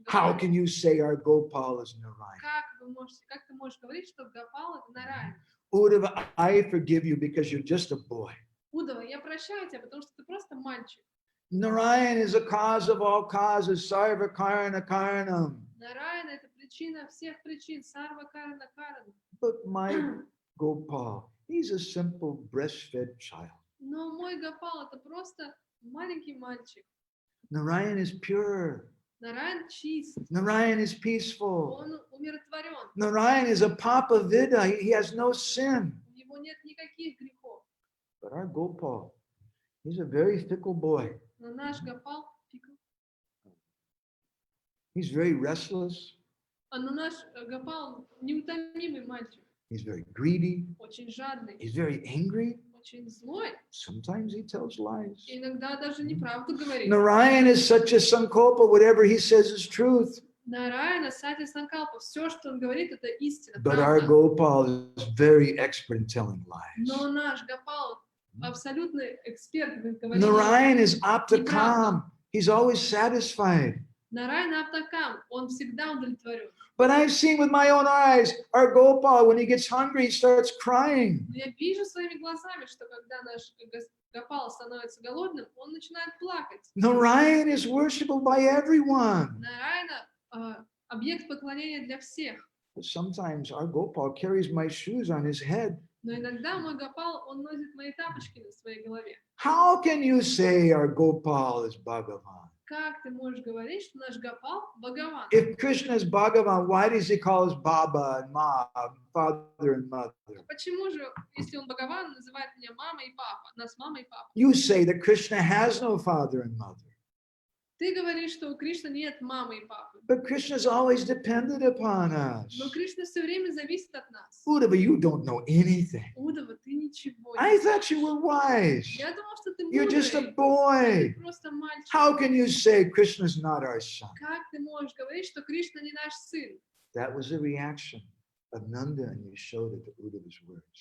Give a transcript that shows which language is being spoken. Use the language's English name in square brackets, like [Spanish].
[English] How [Russian] Гопале. [English] can you say our Gopal is Narayan? [Russian] Как ты можешь говорить, что Гопал это Нараяна? [English] Uddhava, I forgive you because you're just a boy. [Russian] Удава, я прощаю тебя, потому что ты просто мальчик. [English] Narayan is a cause of all causes, [Sanskrit] sarva karana karanam. [Russian] Нараяна это причина всех причин. Сарва карана карана. [English] But my Gopal, he's a simple breastfed child. [Russian] Но мой Гопал это просто маленький мальчик. [English] Narayan is pure. [Russian] Нараян чист. [English] Narayan is peaceful. [Russian] Он умиротворен. [English] Narayan is a papa vida. He has no sin. [Russian] У него нет никаких грехов. [English] But our Gopal, he's a very fickle boy. [Russian] Но наш Гопал, [English] He's very restless. [Russian] но наш Гопал неутомимый мальчик. [English] He's very greedy. [Russian] Очень жадный. [English] He's very angry. [Russian] Очень злой. [English] Sometimes he tells lies. [Russian] И иногда даже неправду говорит. [English] Narayan is such a sankalpa. Whatever he says is truth. [Russian] Нараяна, Сати Санкалпа, все, что он говорит, это истина. [English] But our [Russian] правда. [English] Gopal is very expert in telling lies. [Russian] Но наш Гопал абсолютный эксперт в говорении. [English] Narayan is aptakam. He's always satisfied. [Russian] Нараяна Аптакам, он всегда удовлетворен. [English] But I've seen with my own eyes, our Gopal, when he gets hungry, he starts crying. [Russian] Но я вижу своими глазами, что когда наш Гопал становится голодным, он начинает плакать. [English] Narayan is worshipable by everyone. [Russian] Нараяна объект поклонения для всех. [English] But sometimes our Gopal carries my shoes on his head. [Russian] Но иногда мой Гопал, он носит мои тапочки на своей голове. [English] How can you say our Gopal is Bhagavan? [Russian] Как ты можешь говорить, что наш Гопал Бхагаван? [English] If Krishna is Bhagavan, why does he call us Baba and Ma, father and mother? [Russian] Почему же, если он Бхагаван, называет меня мама и папа, нас мама и папа? [English] You say that Krishna has no father and mother. [Russian] Ты говоришь, что у Кришны нет мамы и папы. [English] But Krishna is always dependent upon us. [Russian] Но Кришна все время зависит от нас. [English] Uddhava, you don't know anything. [Russian] Удава, ты ничего не [English] I [Russian] знаешь. [English] thought you were wise. [Russian] Я думал, что ты [English] You're just a [Russian] мудрый. [English] boy. [Russian] Ты просто мальчик. [English] How can you say Krishna is not our son? [Russian] Как ты можешь говорить, что Кришна не наш сын? [English] That was the reaction of Nanda and Yashoda to Uddhava's words.